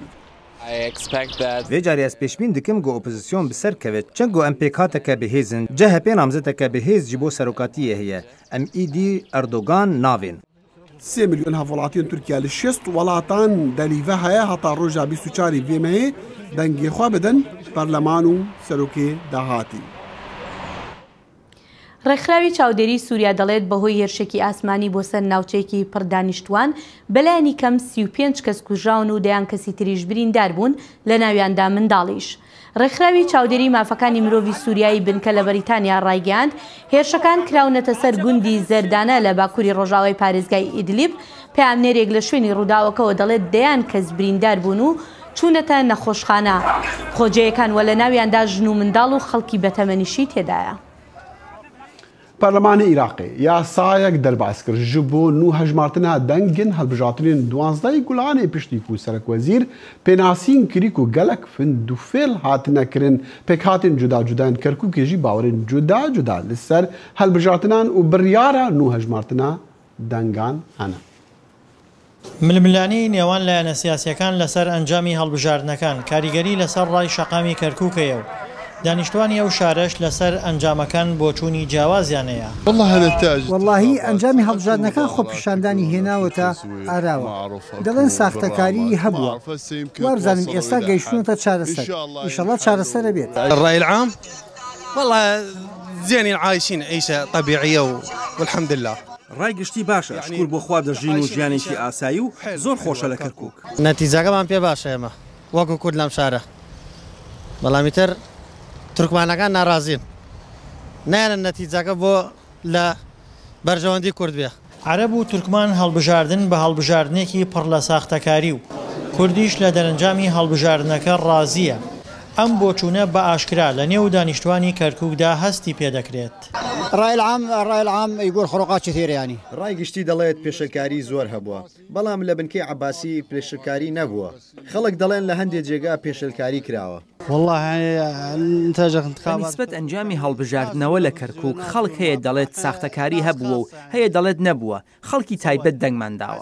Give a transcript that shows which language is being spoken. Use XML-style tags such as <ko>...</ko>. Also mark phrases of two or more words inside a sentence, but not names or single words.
<ku>Vê carî ez pêşbîn dikim ku opozisyon bi ser kevit çend ku em pêkhateke bihêzin CHP namzeteke bihêz ji bo serokatiyê heye em îdî Erdogan navên. 3 milyon hevwelatiyên Tirkiya li 6 welatan delîve heye heta roja 24 vê meyê dengê xwe bidin Parleman û serokê dahatî.</ku> <ckb>ڕێکخراوی چاودێری سووریا دەڵێت بەهۆی هێرشێکی ئاسمانی بۆ سەر ناوچەیەکی پڕدانیشتوان بەلایەنی کەم 35 کەس کوژراون و دەیان کەسی تریش بریندار بوون لە ناویاندا منداڵیش. ڕێکخراوی چاودێری مافەکانی مرۆڤی سووریایی بنکە لە بەریتانیا ڕایگەاند هێرشەکان کراونەتە سەر گوندی زەردانە لە باکووری ڕۆژاوای پارێزگای ئیدلیب. پامنێرێک لە شوێنی ڕووداوەکەەوە دەڵێت دەیان کەس بریندار بوون و چوونەتە نەخۆشخانە. خۆجەیەکان وە لە ناویاندا ژن و منداڵ و خەڵکی بەتەمەنیشی تێدایە. پەرلەمانی عێراقی یاسایەک دەرباز کرد</ckb> <ku>ji bo nû hejmartina dengên hilbijartinên 12 gulanê piştî ku serokwezîr pênasîn kirî ku gelek findûfêl hatine kirin pêkhatên cuda cudayên Kerkûkê jî bawerên cuda cuda li ser hilbijartinan û biryara nû hejmartina dengan hene.</ku> <ckb>ململانی نێوان لایەنە سیاسیەکان لەسەر ئەنجامی هەڵبژاردنەکان کاریگەری لەسەر ڕای شەقامی کەرکووکەیە و دانیشتوانی ئەو شارەش لەسەر ئەنجامەکان بۆچوونی جیاوازیانەیە. واللهی ئەنجامی هەڵبژاردنەکان خۆپیشاندانی هێناوەتە ئاراوە دەڵێن ساختەکاری هەبووە وابزانم ئێستا گەیشتونەتە چارەسەر ئینشەڵڵا چارەسەرە بێت.</ckb> <ar>الرأي العام والله زين عايشين عيشة طبيعية والحمد لله.</ar> <ckb>ڕایگشتی باشە شکور بۆ خوا دەژین و ژیانێکی ئاسایی و زۆر خۆشە لە کەرکووک. نەتیجەکەمان پێ باشە ئێمە وەکو کورد لەم شارە بەڵامی تر تورکمانەکان ناڕازین نایەنە نەتیجەکە بۆ لە بەرژەوەندی کورد بێ. عەرەب و تورکمان هەڵبژاردن بە هەڵبژاردنێکی پڕ لە ساختەکاری و کوردیش لە دەرەنجامی هەڵبژاردنەکە ڕازیە. ئەم بۆچوونە بە ئاشکرا لە نێو دانیشتوانی کەرکووکدا هەستی پێدەکرێت.</ckb> <ar>الرأي العام يقول خروقات كثيرة يعني.</ar> <ckb>ڕایگشتی دەڵێت پێشەکاری زۆر هەبووە بەڵام لە بنکەی عەباسی پێشەکاری نەبووە. خەڵک دەڵێن لە هەندێک جێگا پێشەکاری کراوە.</ckb> <ar>والله نتاجە انتخابات</ar> <ckb>نسبەت ئەنجامی هەڵبژاردنەوە لە کەرکووک خەڵک هەیە دەڵێت ساختەکاری هەبووە و هەیە دەڵێت نەبووە خەڵکی تایبەت دەنگمانداوە.</ckb>